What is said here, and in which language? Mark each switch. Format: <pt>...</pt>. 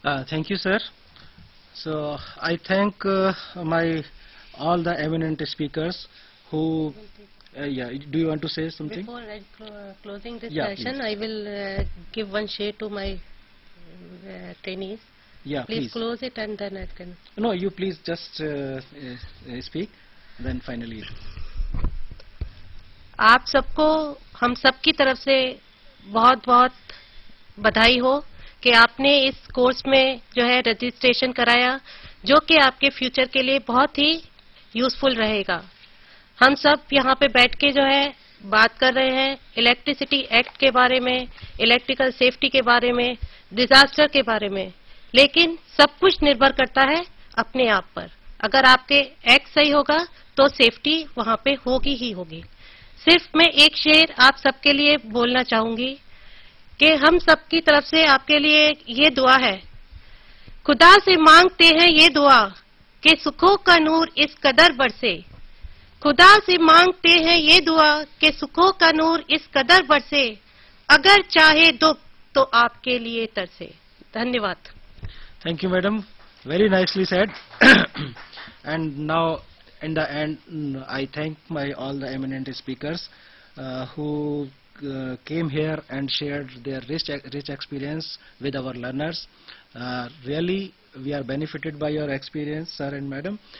<en>Thank you, sir. So I thank all the eminent speakers who. Yeah, do you want to say something? Before closing this Yeah, session, please. I will give one share to my trainees. Yeah, please. Close it and then I can. No, you please just speak, then finally.</en> <hi>आप सबको हम सब की तरफ से बहुत बहुत बधाई हो कि आपने इस कोर्स में जो है रजिस्ट्रेशन कराया, जो कि आपके फ्यूचर के लिए बहुत ही यूजफुल रहेगा। हम सब यहाँ पे बैठ के जो है बात कर रहे हैं इलेक्ट्रिसिटी एक्ट के बारे में, इलेक्ट्रिकल सेफ्टी के बारे में, डिजास्टर के बारे में, लेकिन सब कुछ निर्भर करता है अपने आप पर। अगर आपके एक्ट सही होगा तो सेफ्टी वहाँ पे होगी ही होगी। सिर्फ मैं एक शेर आप सबके लिए बोलना चाहूंगी कि हम सबकी तरफ से आपके लिए ये दुआ है, खुदा से मांगते हैं ये दुआ कि सुखों का नूर इस कदर बरसे, खुदा से मांगते हैं ये दुआ कि सुखों का नूर इस कदर बरसे, अगर चाहे तो आपके लिए तरसे। धन्यवाद।</hi> <en>Thank you, madam. Very nicely said. And now, in the end, I thank all the eminent speakers who came here and shared their rich experience with our learners. Really, we are benefited by your experience, sir and madam.</en>